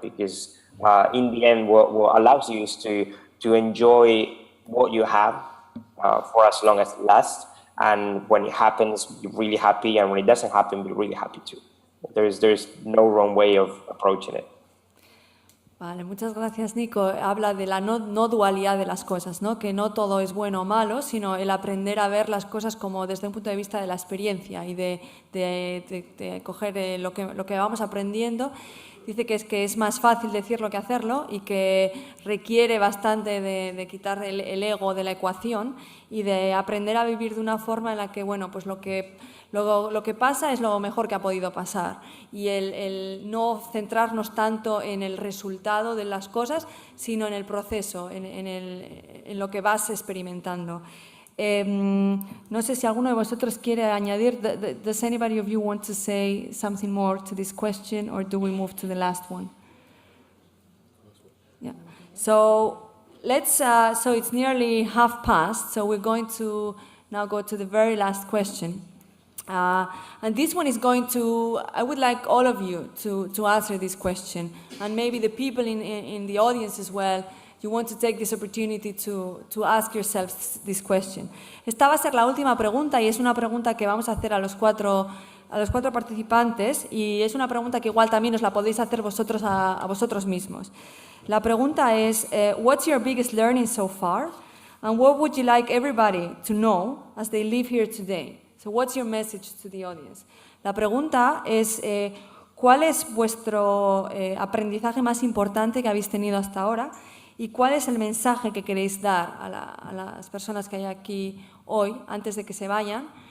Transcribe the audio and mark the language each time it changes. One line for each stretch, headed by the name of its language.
English: Because in the end, what allows you is to enjoy what you have for as long as it lasts, and when it happens, you're really happy, and when it doesn't happen, you're really happy too. There's no wrong way of approaching it.
Spanish: Vale, muchas gracias, Nico. Habla de la no dualidad de las cosas, ¿no? Que no todo es bueno o malo, sino el aprender a ver las cosas como desde un punto de vista de la experiencia y de coger lo que vamos aprendiendo. Dice que es más fácil decirlo que hacerlo y que requiere bastante de quitar el ego de la ecuación y de aprender a vivir de una forma en la que, bueno, pues lo que pasa es lo mejor que ha podido pasar, y el no centrarnos tanto en el resultado de las cosas, sino en el proceso, en lo que vas experimentando. No sé si alguno de vosotros quiere añadir.
English: Does anybody of you want to say something more to this question, or do we move to the last one? Yeah. So so it's nearly past, so we're going to now go to the very last question. And this one is I would like all of you to answer this question, and maybe the people in the audience as well. You want to take this opportunity to ask yourselves this question.
Spanish: Esta va a ser la última pregunta, y es una pregunta que vamos a hacer a los cuatro participantes, y es una pregunta que igual también os la podéis hacer vosotros a vosotros mismos. La pregunta es,
English: what's your biggest learning so far? And what would you like everybody to know as they live here today? So what's your message to the audience?
Spanish: La pregunta es, ¿cuál es vuestro aprendizaje más importante que habéis tenido hasta ahora? ¿Y cuál es el mensaje que queréis dar a las personas que hay aquí hoy, antes de que se vayan?